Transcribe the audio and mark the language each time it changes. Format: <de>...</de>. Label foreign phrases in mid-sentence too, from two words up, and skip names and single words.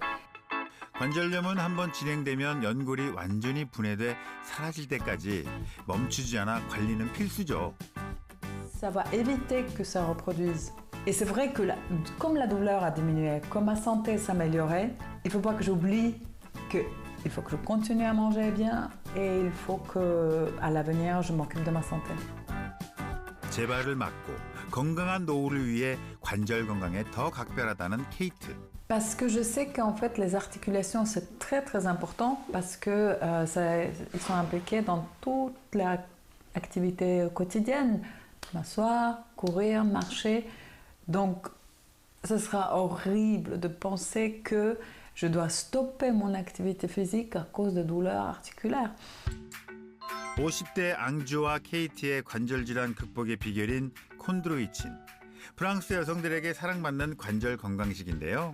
<ko>관절염은 한번 진행되면 연골이 완전히 분해돼 사라질 때까지 멈추지 않아 관리는 필수죠.</ko> <fr>Ça va éviter que ça reproduise. Et c'est vrai que comme la douleur a diminué, comme ma santé s'améliorait, il ne faut pas que j'oublie qu'il faut que je continue à manger bien et il faut qu'à l'avenir, je m'occupe de ma santé.</fr> <ko>재발을 막고 건강한 노후를 위해 관절 건강에 더 각별하다는 케이트.</ko> <fr>Parce que je sais qu'en fait, les articulations, c'est très très important parce que ils sont impliqués dans toute l'activité quotidienne. M'asseoir, courir, marcher. Donc, ce sera horrible de penser que je dois stopper mon activité physique à cause de douleurs articulaires.</fr> <ko>50대 앙주와 케이티의 관절 질환 극복의 비결인 콘드로이친. 프랑스 여성들에게 사랑받는 관절 건강식인데요.</ko>